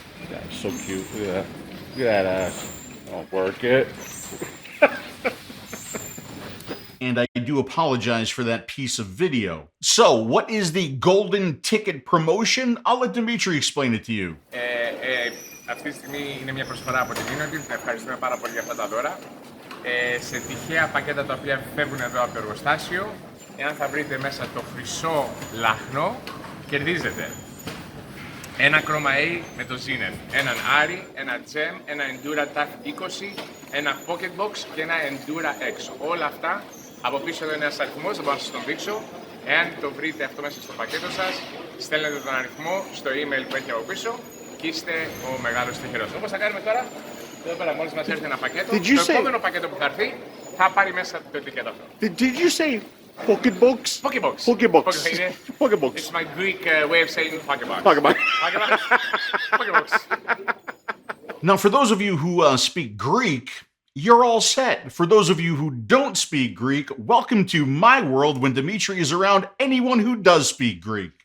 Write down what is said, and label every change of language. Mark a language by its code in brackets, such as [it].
[en] That's so cute. Look at that. Look at that ass. I'll work it. And I do apologize for that piece of video. So, what is the golden ticket promotion? I'll let Dimitri explain it to you. [el] Αυτή τη στιγμή είναι μια προσφορά από την Innokin. Ευχαριστούμε πάρα πολύ για αυτά τα δώρα. Σε τυχαία πακέτα τα οποία φεύγουν εδώ από το εργοστάσιο, εάν θα βρείτε μέσα το χρυσό λαχνό, κερδίζετε ένα Chroma A με το Zenith, έναν Ari, ένα Gem, ένα Endura TAF 20, ένα Pocket Box και ένα Endura X. Όλα αυτά από πίσω εδώ είναι ένας αριθμός, δεν μπορώ να σας τον δείξω. Εάν το βρείτε αυτό μέσα στο πακέτο σας, στέλνετε τον αριθμό στο email που έχει από πίσω και είστε ο μεγάλος τυχερός. Όπως θα κάνουμε τώρα, εδώ πέρα μόλις μας έρθει ένα πακέτο, το επόμενο πακέτο που θα έρθει θα πάρει μέσα το ετικέτο αυτό. [en] Did you say Pokebox? Pokebox. Pokebox. Pokebox. It's my Greek way of saying Pokebox. Pokebox. Pokebox. Now, for those of you who speak Greek, you're all set. For those of you who don't speak Greek, welcome to my world when Dimitri is around anyone who does speak Greek.